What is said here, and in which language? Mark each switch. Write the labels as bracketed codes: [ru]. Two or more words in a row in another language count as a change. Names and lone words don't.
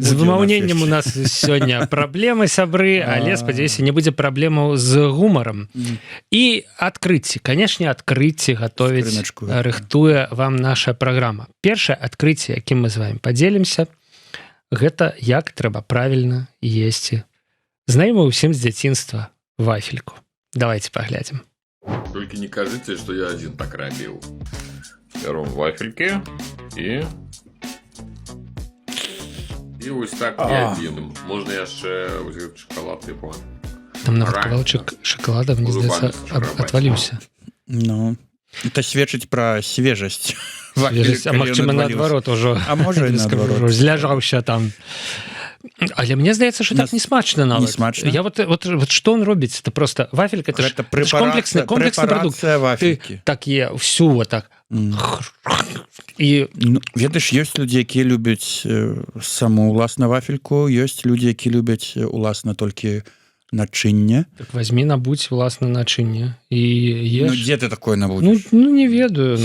[be] З вымаўленнем у нас сёння праблемы, сябры, але, спадзяюся, не будзе праблемаў з гумарам. І адкрыцці. Канешне, адкрыцці гатовіць, рыхтуе вам наша праграма. Першае адкрыцці, якім мы з вами падзелімся, гэта як трэба правільна есці. Знаем усім з дзяцінства вафельку. [ru] Давайте поглядим. Только не кажите, что я один так робил. Берем вафельки и вот так не один. Можно яшчэ шоколад типа. [be] Там нават кавалчык шоколада, мне здаецца, отвалился. Ну, это сведчыць пра свежасць. А магчыма, наадварот ужо. А можа і наадварот. Зляжаўся там. Але мне здаецца, що так не смачна нават. Не смачна? [ru] Я вот што он робіць? Это просто вафелька, это ж [be] комплексны прадукт. Вафелькі. [ru] Так є, всю вот так. І... [be] Ведаеш, ёсць людзі, якія любяць саму уласна вафельку, ёсць людзі, якія любяць уласна толькі начынне. Так возьми, набудь уласна начынне і еш. Ну, дзе ты такое набудзеш? Ну, не ведаю.